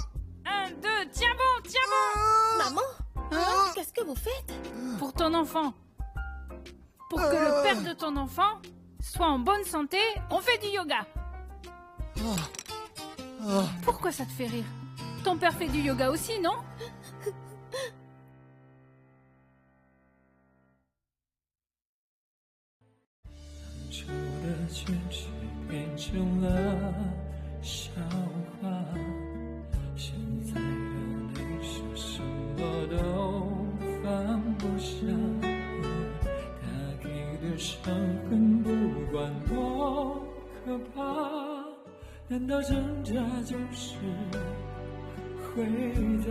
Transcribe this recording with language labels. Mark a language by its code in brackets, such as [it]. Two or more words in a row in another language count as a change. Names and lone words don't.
[fr] 1, 2, tiens bon, tiens bon. Maman, qu'est-ce que vous faites? Pour ton enfant. Pour que le père de ton enfant soit en bonne santé, on fait du yoga. Pourquoi ça te fait rire? Ton père fait du yoga aussi, non? [zh] 笑话，现在眼泪是什么都放不下，他给的伤痕不管多可怕， 难道挣扎就是回答？